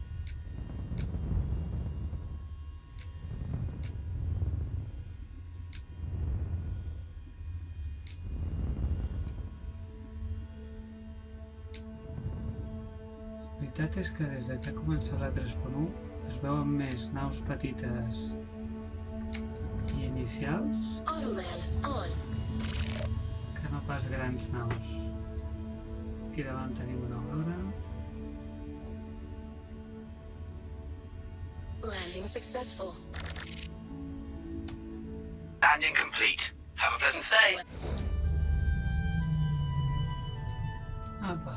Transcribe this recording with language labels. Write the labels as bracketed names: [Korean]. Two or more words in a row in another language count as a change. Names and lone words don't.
[Catalan] La veritat és que des que ha començat la 3.1 es veuen més naus petites i inicials [English] Autoland on. [Catalan] que no pas grans naus. Aquí davant tenim una aurora. [English] Landing successful. Landing complete. Have a pleasant stay. [Catalan] Apa!